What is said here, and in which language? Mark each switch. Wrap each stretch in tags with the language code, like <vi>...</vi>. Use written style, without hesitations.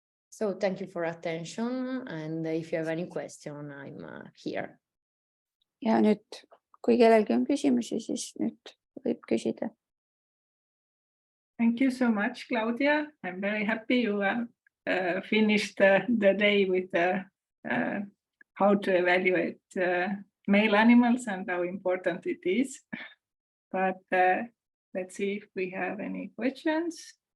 <en>So thank you for attention, and if you have any question, I'm here.</en> <et>Ja nüüd, kui kellelgi on küsimusi, siis nüüd võib küsida.</et> <en>Thank you so much, Claudia. I'm very happy you finished the day with how to evaluate male animals and how important it is. But let's see if we have any questions.</en>